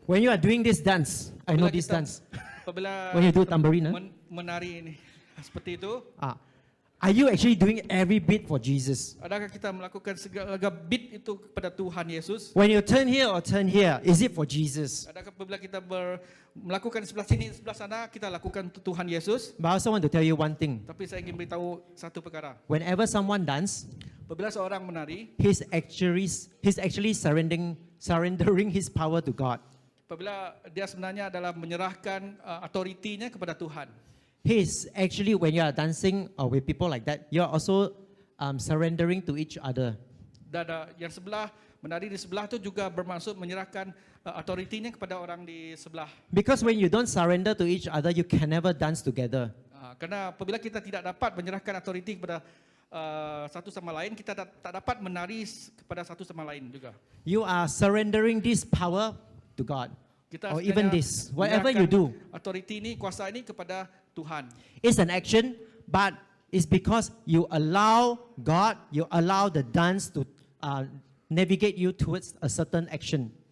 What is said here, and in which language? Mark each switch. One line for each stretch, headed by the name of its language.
English: When you are doing this dance, I know this dance.
Malay: Apabila
English: When you do tambourine,
Malay: menari ini seperti itu,
English: Are you actually doing every bit for Jesus?
Malay: Adakah kita melakukan segala bit itu kepada Tuhan Yesus?
English: When you turn here or turn here, is it for Jesus?
Malay: Adakah apabila kita melakukan sebelah sini, sebelah sana, kita lakukan untuk Tuhan Yesus?
English: But I also want to tell you one thing.
Malay: Tapi saya ingin beritahu satu perkara.
English: Whenever someone dance,
Malay: Apabila seorang menari,
English: he's actually surrendering his power to God.
Malay: apabila dia sebenarnya adalah menyerahkan autoritinya kepada Tuhan.
English: He's actually, when you are dancing with people like that, you are also surrendering to each other.
Malay: Dan yang sebelah, menari di sebelah itu juga bermaksud menyerahkan autoritinya kepada orang di sebelah.
English: Because when you don't surrender to each other, you can never dance together.
Malay: Karena apabila kita tidak dapat menyerahkan autoriti kepada satu sama lain, kita tak dapat menari kepada satu sama lain juga.
English: You are surrendering this power to God.
Malay: Kita
English: Or even
Malay: sebenarnya
English: this, whatever you do.
Malay: autoriti ini, kuasa ini kepada Tuhan.
English: It's an action, but it's because you allow God, you allow the dance to navigate you towards a certain action.